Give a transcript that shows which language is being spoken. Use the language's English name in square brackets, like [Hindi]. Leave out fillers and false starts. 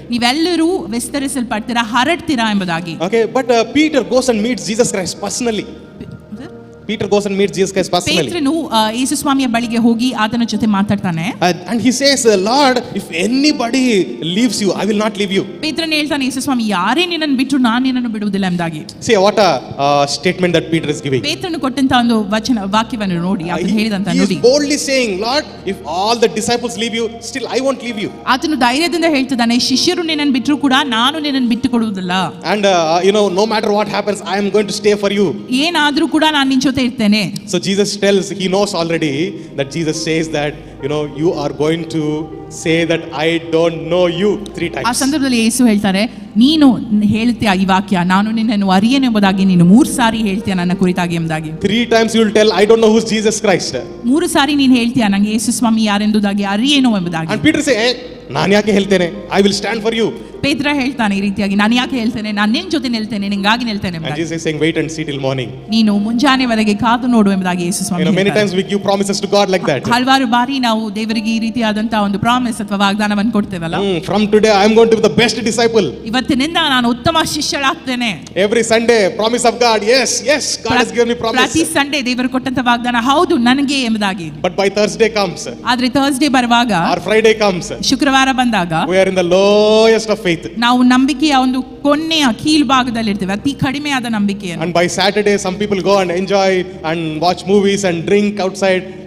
[Kannada] ನೀವೆಲ್ಲರೂ ವಿಸ್ತರಿಸಲ್ಪಡ್ತೀರಾ, ಹರಡ್ತೀರಾ ಎಂಬುದಾಗಿ. [English] Okay, but Peter goes and meets Jesus Christ personally. Peter goes and meets Jesus Christ personally. [Kannada] ಪೇತ್ರನು ಯೇಸು ಸ್ವಾಮಿಯ ಬಳಿಗೆ ಹೋಗಿ ಆತನ ಜೊತೆ ಮಾತಾಡ್ತಾನೆ. [English] And he says, Lord, if anybody leaves you, I will not leave you. [Kannada] ಪೇತ್ರನು ಹೇಳ್ತಾನೆ, ಯೇಸು ಸ್ವಾಮಿ, ಯಾರೇ ನಿನ್ನನ್ನು ಬಿಟ್ಟರು ನಾನು ನಿನ್ನನ್ನು ಬಿಡುವುದಿಲ್ಲ ಎಂಬುದಾಗಿ. [English] See what a statement that Peter is giving. [Kannada] ಪೇತ್ರನು ಕೊಟ್ಟಂತ ಒಂದು ವಾಕ್ಯವನ್ನು ನೋಡಿ, ಆತನು ಹೇಳಿದಂತ [English] He [Kannada] ನೋಡಿ. [English] is boldly saying, Lord, if all the disciples leave you, still I won't leave you. [Kannada] ಆತನು ಧೈರ್ಯದಿಂದ ಹೇಳ್ತಿದ್ದಾನೆ, ಶಿಷ್ಯರು ನಿನ್ನನ್ನು ಬಿಟ್ಟರು ಕೂಡ ನಾನು ನಿನ್ನನ್ನು ಬಿಟ್ಟು ಕೊಡುವುದಿಲ್ಲ. [English] And no matter what happens, I am going to stay for you. [Kannada] ಏನಾದ್ರೂ ಕೂಡ ನಾನು ನಿನ್ನ ಜೊತೆ ಇರ್ತೇನೆ. [English] So Jesus tells, he knows already that Jesus says that, you are going to say that I don't know you 3 times. [Kannada] ಆ ಸಂದರ್ಭದಲ್ಲಿ ಯೇಸು ಹೇಳ್ತಾರೆ, ನೀನು ಹೇಳ್ತೀಯ ಈ ವಾಕ್ಯ, ನಾನು ನಿನ್ನನ್ನು ಅರಿಯೇನು ಎಂಬುದಾಗಿ ನೀನು 3 ಸಾರಿ ಹೇಳ್ತೀಯ ನನ್ನ ಕುರಿತಾಗಿ ಎಂಬುದಾಗಿ. [English] 3 times you will tell, I don't know who's Jesus Christ. [Kannada] 3 ಸಾರಿ ನೀನು ಹೇಳ್ತೀಯ, ನಂಗೆ ಯೇಸು ಸ್ವಾಮಿ ಯಾರೆಂಬುದಾಗಿ ಅರಿಯೇನು ಎಂಬುದಾಗಿ. [English] And Peter say, [Kannada] ನಾನು ಯಾಕೆ ಹೇಳ್ತೇನೆ, [English] I will stand for you. [Kannada] ಪೇತ್ರ ಹೇಳ್ತಾನೆ ಈ ರೀತಿಯಾಗಿ, ನಾನು ಯಾಕೆ ಹೇಳ್ತೇನೆ, ನಾನು ನಿನ್ನ ಜೊತೆ ನಿಲ್ತೇನೆ, ನಿನಗಾಗಿ ನಿಲ್ತೇನೆ [English] And [Kannada] ಎಂಬುದಾಗಿ. [English] Jesus is saying, wait and see till morning. [Kannada] ನೀನು ಮುಂಜಾನೆವರೆಗೆ ಕಾದು ನೋಡು ಎಂಬುದಾಗಿ ಯೇಸು ಸ್ವಾಮಿ [English] Many [Kannada] ಹೇಳ್ತಾರೆ. [English] times we give promises to God like that. [Kannada] ಹಲವಾರು ಬಾರಿ ನಾವು ದೇವರಿಗೆ ಈ ರೀತಿಯಾದಂತಹ ಒಂದು ಪ್ರಾಮಿಸ್ ಅಥವಾ ವಾಗ್ದಾನವನ್ನು ಕೊಡ್ತೇವಲ್ಲ. [English] From today I am going to be the best disciple. [Kannada] ಇವತ್ತಿನಿಂದ ನಾನು ಉತ್ತಮ ಶಿಷ್ಯಳಾಗ್ತೇನೆ. [English] Every Sunday promise of God, yes, God has given me promise. [Kannada] ಪ್ರತಿ ಸಂಡೇ ದೇವರು ಕೊಟ್ಟಂತ ವಾಗ್ದಾನ ಹೌದು ನನಗೆ ಎಂಬುದಾಗಿ. [English] But by Thursday comes, [Kannada] ಆದ್ರೆ ಥರ್ಸ್ಡೇ ಬರುವಾಗ, [English] or Friday comes, [Kannada] ಶುಕ್ರವಾರ ಬಂದಾಗ [English] we are in the lowest of faith. [Kannada] ನಾವು ನಂಬಿಕೆಯ ಒಂದು ಕೊನೆಯ ಕೀಳು ಭಾಗದಲ್ಲಿ ಇರ್ತೇವೆ, ಅತಿ ಕಡಿಮೆಯಾದ ನಂಬಿಕೆಯನ್ನು. [English] And by Saturday some people go and enjoy and watch movies and drink outside.